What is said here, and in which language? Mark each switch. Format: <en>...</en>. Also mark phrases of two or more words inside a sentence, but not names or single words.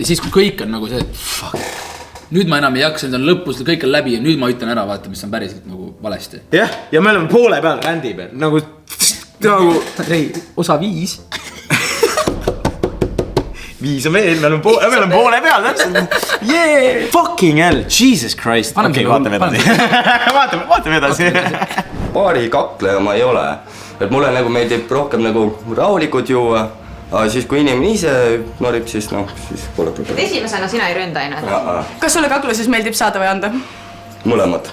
<et>Ja siis kui kõik on nagu see, fuck. Nüüd ma enam ei jaksa, nüüd on lõpus, kõik on läbi ja nüüd ma ütlen ära, vaata, mis on päriselt nagu valesti. Jah, ja me oleme poole peal rändi peal. Nagu osa 5. 5 on veel, me oleme poole peal.</et> <en>Yeah! Fucking hell, Jesus Christ.</en> <et>Okei, vaatame edasi. Vaatame edasi. Paari kakleja ma ei ole. Et mulle nagu meeldib rohkem nagu rahulikud juua. Aga siis kui inimene ise norib, siis siis pole probleem. Esimesena sina ei ründa aina. Kas sulle kakluses meeldib saada või anda? Mõlemad.</et>